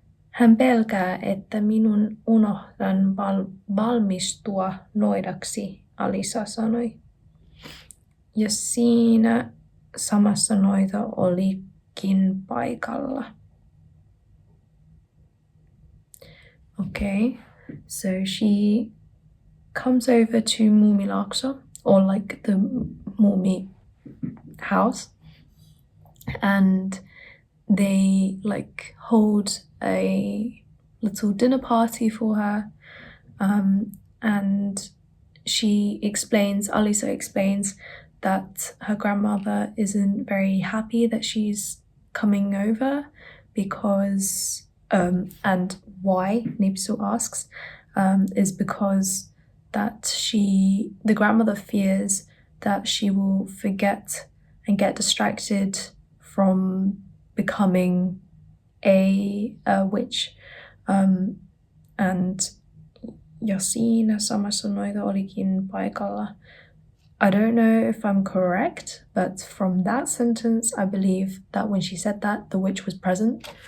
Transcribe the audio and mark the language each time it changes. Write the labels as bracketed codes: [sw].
[fi] Hän pelkää, että minun unohdan valmistua noidaksi, Alisa sanoi. Ja siinä samassa noita olikin paikalla. [en] Okay, so she comes over to Muumilaakso, or like the Muumi house, and they like hold a little dinner party for her, and Alisa explains that her grandmother isn't very happy that she's coming over because, and why, Nipsu asks, is because that the grandmother fears that she will forget and get distracted from becoming a witch. [fi] And ja siinä samassa noita olikin paikalla. [en] I don't know if I'm correct, but from that sentence, I believe that when she said that, the witch was present.